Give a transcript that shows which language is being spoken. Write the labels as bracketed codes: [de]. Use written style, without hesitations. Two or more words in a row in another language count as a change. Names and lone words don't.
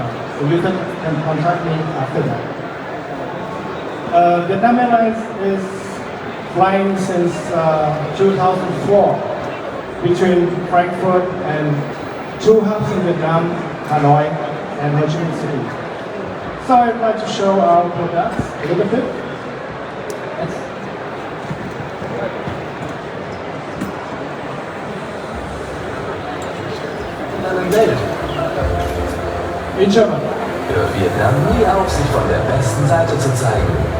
[en] So you can contact me after that. Vietnam Airlines is flying since 2004 between Frankfurt and two hubs in Vietnam, Hanoi and Ho Chi Minh City. So I'd like to show our products a little bit. In German. [de] Hör Vietnam nie auf, sich von der besten Seite zu zeigen.